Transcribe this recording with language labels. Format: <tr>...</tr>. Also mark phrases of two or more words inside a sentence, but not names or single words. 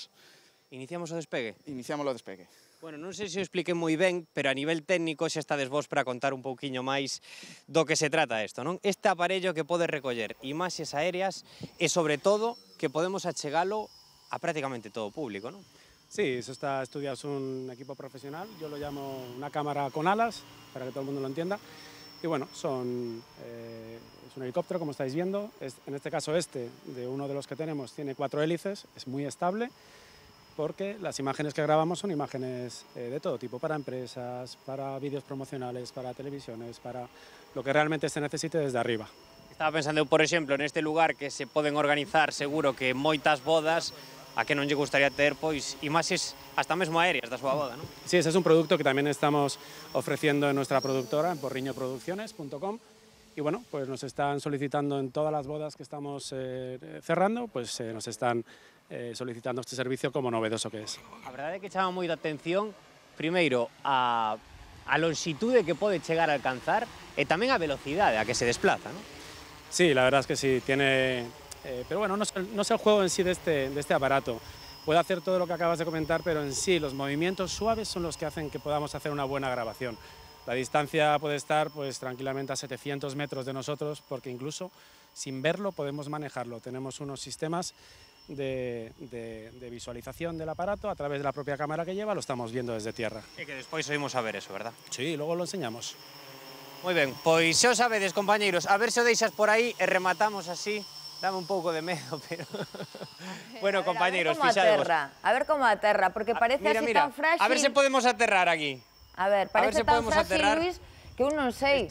<gl>Iniciamos o despegue? Iniciamos o despegue. Bueno, non sei se o expliquei moi ben, pero a nivel técnico xa estades vos para contar un pouquiño máis do que se trata isto, non? Este aparello que pode recoller imaxes aéreas e, sobre todo, que podemos achegalo a prácticamente todo o público, non?</gl> <es>Sí, eso está estudiado, es un equipo profesional, yo lo llamo una cámara con alas, para que todo el mundo lo entienda. Y bueno, es un helicóptero, como estáis viendo. En este caso de uno de los que tenemos, tiene 4 hélices, es muy estable, porque las imágenes que grabamos son imágenes de todo tipo, para empresas, para vídeos promocionales, para televisiones, para lo que realmente se necesite desde arriba.</es> <gl>Estaba pensando, por exemplo, neste lugar que se poden organizar seguro que moitas bodas, a que non lle gustaría ter, pois, imaxes hasta mesmo aéreas da súa boda, non?</gl> <es>Sí, ese es un producto que también estamos ofreciendo en nuestra productora, en porriñoproducciones.com, y bueno, pues nos están solicitando en todas las bodas que estamos cerrando, pues nos están solicitando este servicio como novedoso que es.</es> <gl>A verdade é que chama moita atención, primeiro, a longitude que pode chegar a alcanzar e tamén a velocidade a que se desplaza, non?</gl> <es>Sí, la verdad es que sí, tiene... pero bueno, no es el juego en sí de este aparato. Puede hacer todo lo que acabas de comentar, pero en sí los movimientos suaves son los que hacen que podamos hacer una buena grabación. La distancia puede estar pues tranquilamente a 700 metros de nosotros, porque incluso sin verlo podemos manejarlo. Tenemos unos sistemas de visualización del aparato a través de la propia cámara que lleva, lo estamos viendo desde tierra.</es> <gl>E que despois oímos a ver eso, verdad?</gl> <es>Sí, luego lo enseñamos.</es> <gl>Moi ben, pois xa o sabedes, compañeiros, a ver se o deixas por aí e rematamos así. Dame un pouco de medo, pero... Bueno, compañeiros, fixadevos. A ver como aterra, porque parece así tan frágil. A ver se podemos aterrar aquí. A ver, parece tan frágil, Luis, que un non sei.</gl>